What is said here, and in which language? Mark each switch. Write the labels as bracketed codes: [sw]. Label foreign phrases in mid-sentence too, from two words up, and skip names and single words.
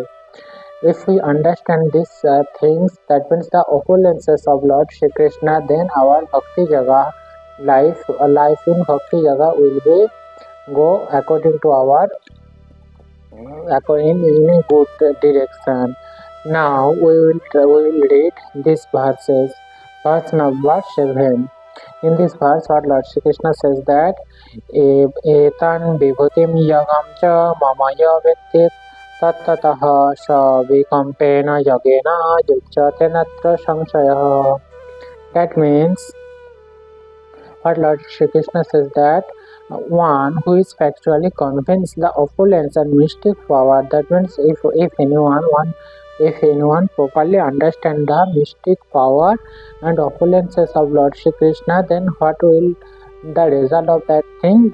[en] If we understand these things, that means the opulences of Lord Shri Krishna, then our [sa] Bhakti Jaga [en] life in [sa] Bhakti Jaga [en] will be go according to our in a good direction. Now we will read these verses. Verse number 7. In this verse, what Lord Shri Krishna says that [sa] etan vibhutim yagam cha mamaya vettit tattatah sa vikampena yagena yujjate natra samsayah. [en] That means what Lord Shri Krishna says that one who is factually convinced the opulence and mystic power, that means if anyone properly understands the mystic power and opulences of Lord Shri Krishna, then what will the result of that thing?